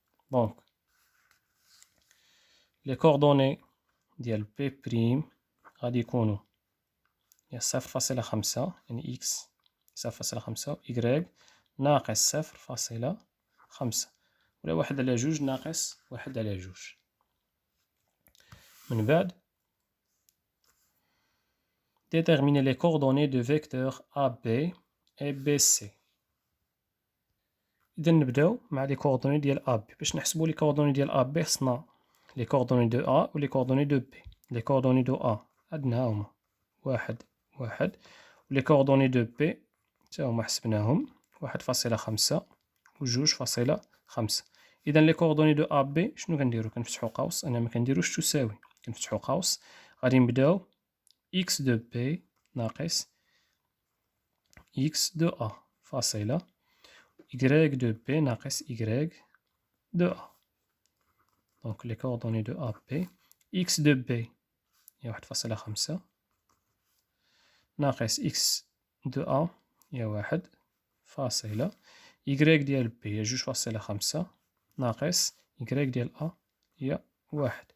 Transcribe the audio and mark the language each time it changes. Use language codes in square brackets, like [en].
[ar] دونك لي كوردوني ديال بي بريم غادي يكونو هي 0.5 يعني إكس 0.5 و إكغيك ناقص 0.5 ولا 1 على 2 ناقص 1 على 2. من بعد [fr] déterminer les coordonnées de vecteurs AB et BC. [ar] إذا نبداو مع لي كوردوني ديال AB. باش نحسبو لي كوردوني ديال AB خصنا لي كوردوني دو A و لي كوردوني دو B. لي كوردوني دو A عندنا هما 1 1 و لي كوردوني دو B حتى هما حسبناهم 1.5 و 2.5. إذا لي كوردوني دو AB شنو كنديرو؟ كنفتحو قوس. أنا مكنديروش تساوي، كنفتحو قوس. غادي نبداو x de B ناقص x de A فاصلة y de B ناقص y de A. دونك لي كوردوني دو AB x de B هي 1.5 ناقص x de A هي 1 فاصلة y ديال B هي 2.5 ناقص y ديال A هي 1.